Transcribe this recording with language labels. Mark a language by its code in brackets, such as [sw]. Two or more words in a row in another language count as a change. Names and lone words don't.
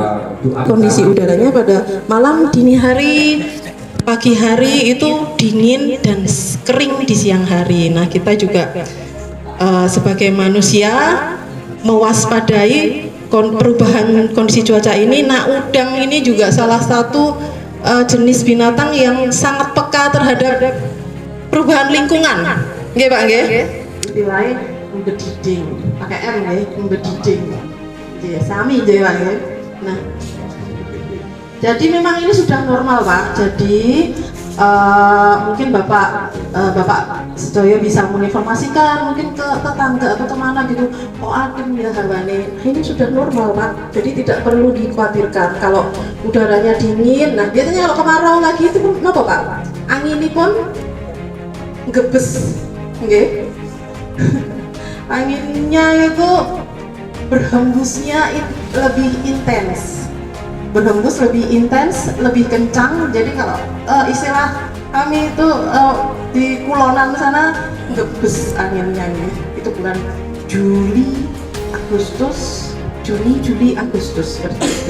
[id] Kondisi udaranya pada malam, dini hari, pagi hari itu dingin dan kering di siang hari. Nah, kita juga sebagai manusia mewaspadai perubahan kondisi cuaca ini. Nah, udang ini juga salah satu jenis binatang yang sangat peka terhadap perubahan lingkungan. [jv] Nggih, Pak, nggih. [id] Istilahnya membediding, pakai R nggih, membediding. [jv] Nggih, sami nggih, Pak, nggih. [id] Nah, jadi memang ini sudah normal, Pak. Jadi mungkin Bapak Sedoyo bisa menginformasikan mungkin ke tetangga atau kemana gitu. Oh, [jv] adem ya hawane. [id] Ini sudah normal, Pak. Jadi tidak perlu dikhawatirkan kalau udaranya dingin. Nah, biasanya kalau kemarau lagi itu kenapa, Pak? Angin ini pun gebes, nggih. Anginnya itu berhembusnya lebih intens. Lebih intens, lebih kencang. Jadi kalau istilah kami itu di kulonan sana gebes anginnya, itu bukan Juni, Agustus seperti itu.